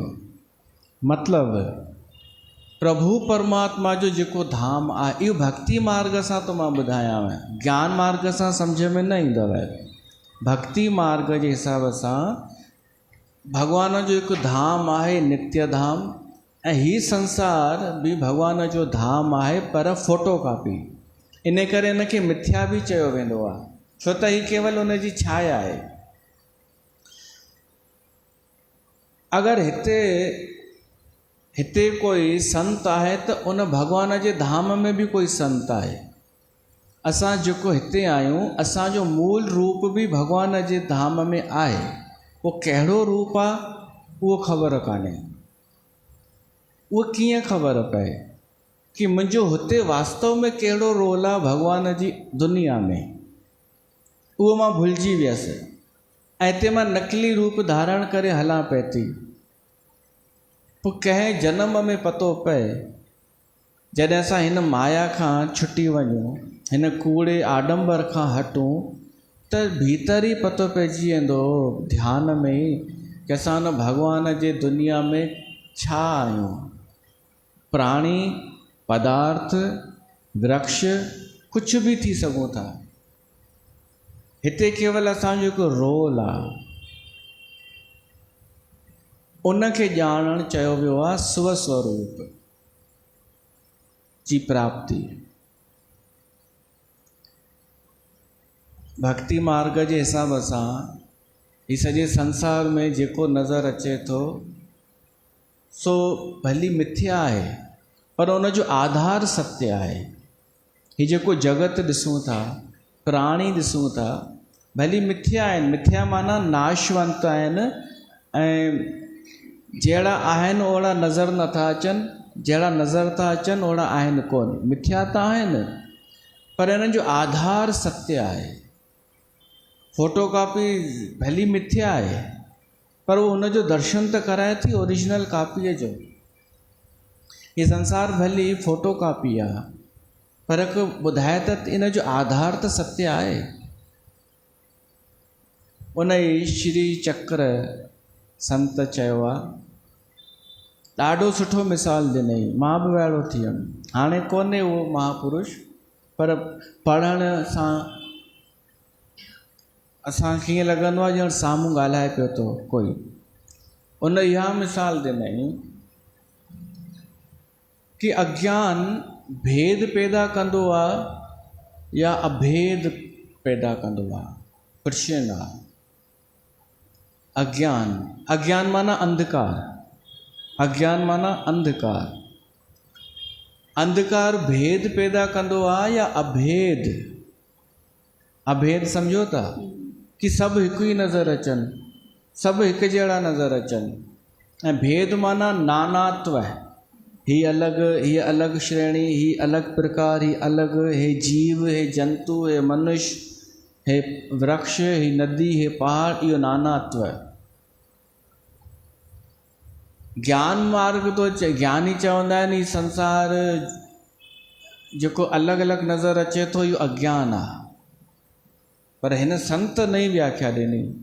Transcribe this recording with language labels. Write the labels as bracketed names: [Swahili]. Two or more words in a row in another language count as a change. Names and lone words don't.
[Sindhi] मतिलबु प्रभु परमात्मा जो जेको धाम आहे, इहो भक्ति मार्ग सां तो मां ॿुधायांव, ज्ञान मार्ग सां सम्झ में न ईंदव। भक्ति मार्ग जे हिसाब सां भगवान जो हिकु धाम आहे, नित्य धाम, ऐं हीउ संसार भी भगवान जो धाम आहे, पर [English] photo copy. [Sindhi] इन करे इन खे मिथ्या भी चयो वेंदो आहे, छो त हीउ केवल उन जी छाया आहे। अगरि हिते कोई संत आहे त उन भगवान जे धाम में भी कोई संत आहे। असां जेको हिते आहियूं, असांजो मूल रूप भी भगवान जे धाम में आहे। उहो कहिड़ो रूप आहे उहो ख़बर कान्हे। उहो कीअं ख़बर पए कि मुंहिंजो हुते वास्तव में कहिड़ो रोल आहे भगवान जी दुनिया में, उहो मां भुलिजी वियसि ऐं हिते मां नकली रूप धारण करे हलां पई थी। पोइ कंहिं जन्म में पतो पए, जॾहिं असां हिन माया खां छुटी वञूं, हिन कूड़े आडंबर खां हटूं, त भीतर ई पतो पइजी वेंदो ध्यान में कि असां हुन भगवान जे दुनिया में छा आहियूं। प्राणी, पदार्थ, वृक्ष, कुझु भी थी सघूं था। हिते केवल असांजो हिकु रोल आहे। उन खे ॼाणणु चयो वियो आहे स्वस्वरूप जी प्राप्ति। भक्ति मार्ग जे हिसाब सां ही सॼे संसार में जेको नज़र अचे थो सो भली मिथ्या आहे, पर उन जो आधार सत्य आहे। ही जेको जगत ॾिसूं था, प्राणी ॾिसूं था, भली मिथ्या आहिनि। मिथ्या माना नाशवंत आहिनि ऐं जहिड़ा आहिनि ओड़ा नज़र नथा अचनि, जहिड़ा नज़र था अचनि ओड़ा आहिनि कोन। मिथ्या त आहिनि, पर इन्हनि जो आधार सत्य आहे। फोटोकॉपी भली मिथ्या आहे, पर वो हुनजो दर्शन त कराए थी [English] original copy [Sindhi] जो। ये संसार भली फोटोकॉपी आहे, पर हिकु ॿुधाए त इन जो आधार त सत्य आहे। उन ई श्री चक्र संत चयो आहे, ॾाढो सुठो मिसाल ॾिनई। मां बि वाइड़ो थी वियुमि। हाणे कोन्हे उहो महापुरुष, पर पढ़ण सां असांखे ईअं लॻंदो आहे ॼण साम्हूं ॻाल्हाए पियो थो कोई। उन इहा मिसाल ॾिनई कि अज्ञान भेद पैदा कंदो आहे या अभेद पैदा कंदो आहे। प्रश्न आहे अज्ञान। अज्ञान माना अंधकार। अज्ञान माना अंधकार। अंधकार भेद पैदा कंदो आहे या अभेद। अभेद सम्झो था कि सभु हिकु ई नज़र अचनि, सभु हिकु जहिड़ा नज़र अचनि। ऐं भेद माना नानात्व। ही अलग श्रेणी, ही अलग प्रकार, ही अलग, हे जीव, हे जंतु, हे मनुष्य, हे वृक्ष, हे नदी, हे पहाड़, इहो नानात्व। ज्ञान मार्ग तो ज्ञानी चवंदा आहिनि ही संसार जेको अलॻि अलॻि नज़र अचे थो इहो अज्ञान आहे, पर हिन संत नई व्याख्या ॾिनी।